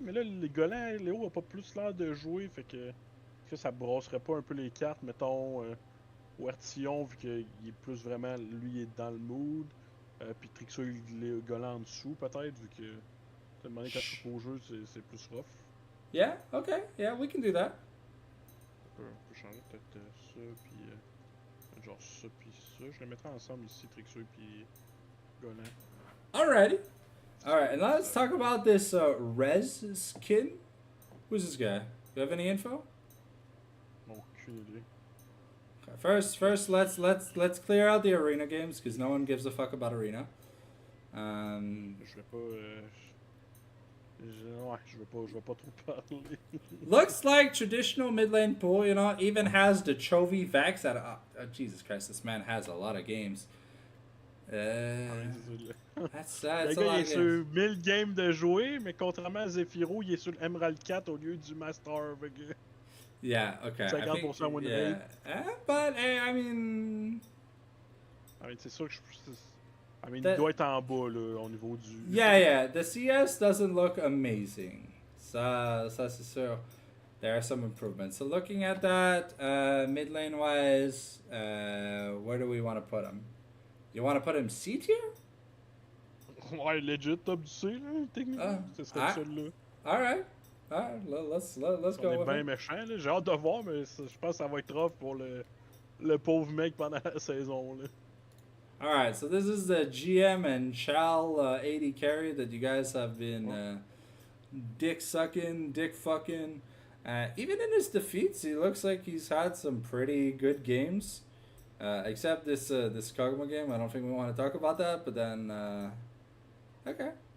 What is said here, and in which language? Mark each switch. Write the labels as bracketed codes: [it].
[fr] Mais là, les Golans, Léo a pas plus l'air de jouer. Fait que ça brasserait pas un peu les cartes, mettons, au Artillon, vu qu'il est plus vraiment, lui, il est dans le mood. Puis Trixo, il est Golan en dessous, peut-être, vu que t'as demandé quand je suis au jeu, c'est plus rough. [en] Yeah, okay, yeah, we can do that. [fr] On peut changer peut-être ça, puis genre ça, puis ça. Je les mettrai ensemble ici, Trixo puis Golan. [en] Alrighty. Alright, and let's talk about this Rez skin. Who's this guy? Do you have any info? [fr] Aucune idée. [en] Okay, first, let's clear out the arena games because no one gives a fuck about arena. [fr] Je vais pas. Je vais pas trop parler. [en] Looks like traditional mid lane pool, you know, even has the Chovy Vax at Jesus Christ, this man has a lot of games. That's [fr] Le gars, il est sur 1000 games de jouer, mais contrairement à Zephyro, il est sur Emerald 4 au lieu du Master. [en] Yeah, okay. 50% win rate. But, hey, I mean, [fr] c'est sûr que il doit être en bas, là, au niveau du... [en] Yeah, the CS doesn't look amazing. [fr] Ça c'est sûr. [en] There are some improvements. So looking at that, mid lane wise, where do we want to put him? You want to put him C tier? [fr] Ouais, legit top du C, là, techniquement. Ce serait celui-là. [en] Alright, let's go. [fr] On est bien méchant, là. J'ai hâte de voir, mais je pense que ça va être rough pour le pauvre mec pendant la saison, là. [en] Alright, so this is the GM and Chal 80 carry that you guys have been dick sucking, dick fucking. Even in his defeats, he looks like he's had some pretty good games. Except this Kog'Maw game. I don't think we want to talk about that, but then okay.